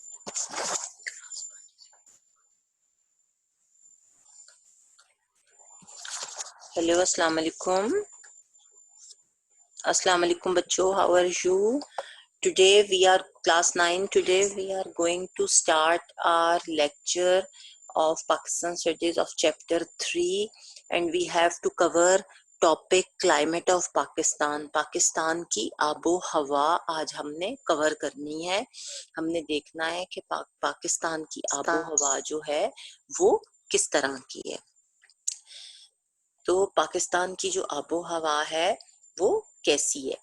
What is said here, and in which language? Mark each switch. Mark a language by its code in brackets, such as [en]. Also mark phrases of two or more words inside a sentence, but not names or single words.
[en] Hello, [ar] السلام عليكم. السلام عليكم bachcho, [en] how are you? Today we are class 9. Today we are going to start our lecture of Pakistan Studies of chapter 3, and we have to cover topic climate of Pakistan. [ur] پاکستان کی آب و ہوا آج ہم نے کور کرنی ہے. ہم نے دیکھنا ہے کہ پاکستان کی آب و ہوا جو ہے وہ کس طرح کی ہے. تو پاکستان کی جو آب و ہوا ہے وہ کیسی ہے.